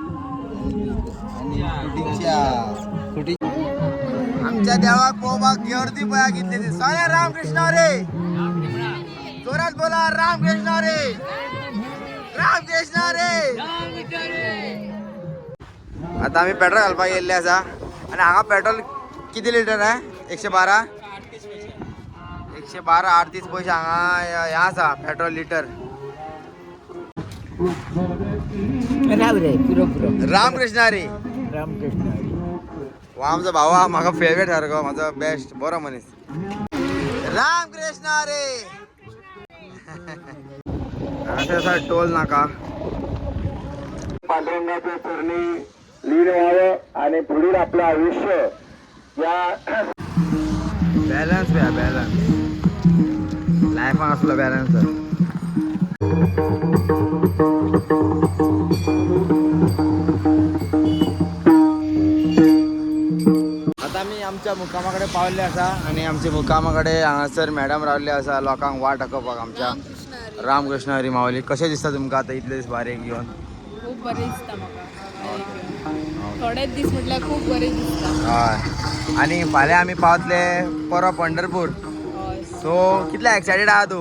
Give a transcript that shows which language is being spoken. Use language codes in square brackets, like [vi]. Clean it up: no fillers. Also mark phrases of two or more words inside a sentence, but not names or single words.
[kok] आणि कुटी आमच्या देवाक पोबाक गर्दी पया घेतली साऱ्या रामकृष्ण रे जोरात बोला रामकृष्ण रे रामकृष्ण रे आता आम्ही पेट्रोल घालपाक गेल्ले आसा आणि हांगा पेट्रोल किती लिटर आहे 112 38 पैसे हांगा हे आसा पेट्रोल लिटर रामकृष्ण रे हो आमचो भाऊ हा म्हाका फेवरेट सारको म्हाजो बेस्ट बरो मनीस रामकृष्ण रे असा असा टोल नाका [mr] पांडुरंगाच्या चरणी लीन व्हावं आणि पुढील आपलं आयुष्य या [kok] बॅलन्स घ्या बॅलन्स लायफान असलो बॅलन्स आता मी आमच्या मुक्कामाकडे पावले असा आणि आमच्या मुक्कामाकडे हांगासर मॅडम रावले असा लोकांक वाट दाखोवपाक आमच्या रामकृष्ण हरी माऊली कशें दिसता तुमकां आतां इतले दीस बारेक घेवन खूप बरें दिसता म्हाका थोडेच दीस म्हटल्यार खूप बरें दिसता हय आनी फाल्यां आमी पावतले परवा पंढरपूर सो कितले एक्सायटेड आहा तूं